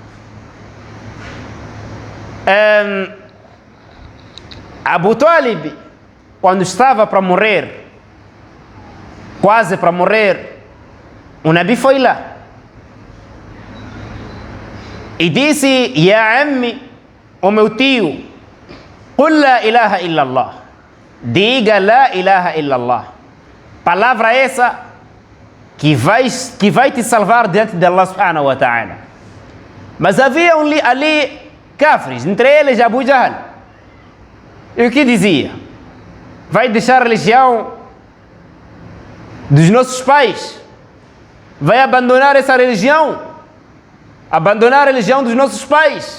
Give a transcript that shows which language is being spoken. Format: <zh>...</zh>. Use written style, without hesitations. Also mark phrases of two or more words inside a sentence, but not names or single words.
<pt>Abu Talib, quando estava para morrer, quase para morrer, o Nabi foi lá e disse:</pt> <ar>يا عمي,</ar> <pt>o meu tio,</pt> <ar>قل لا إله إلا الله, diga لا إله إلا الله,</ar> <pt>palavra essa que vai te salvar diante de Allah</pt> <ar>سبحانه وتعالى.</ar> <pt>Mas havia ali cafres, entre eles Abu Jahl. E o que dizia? Vai deixar a religião dos nossos pais? Vai abandonar essa religião? Abandonar a religião dos nossos pais?</pt>